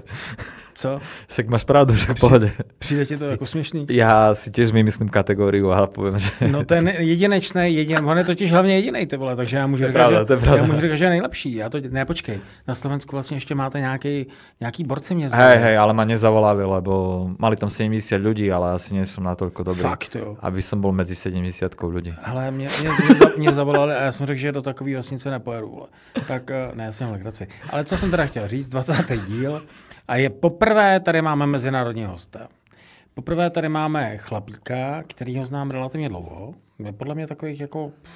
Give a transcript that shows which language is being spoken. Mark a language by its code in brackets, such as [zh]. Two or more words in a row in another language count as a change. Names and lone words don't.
[cs] Co? [sk] Však máš pravdu, že v pohode. [cs] Přijde ti to jako směšný? Já si těž vymyslím kategóriu a povím, že... No to je jedinečný, on je totiž hlavně jedinej, ty vole, takže já můžu říkat, že je nejlepší. Počkej, na Slovensku vlastně ještě máte nějaký borci mě zavolali. [sk] Hej, ale ma nezavolali, lebo mali tam 70 ľudí, ale asi nie som natoľko dobrý. [cs] Fakt, jo. [sk] Aby som bol medzi 70 ľudí. [cs] Hele, mě zavolali a já jsem řekl, že do takové vesnice nepojedu, vole. Tak ne, já jsem legraci. Ale co jsem teda chtěl říct, 20. díl. A je poprvé tady máme mezinárodní hosta. Poprvé tady máme chlapíka, kterýho znám relativně dlouho. Je podle mě takových jako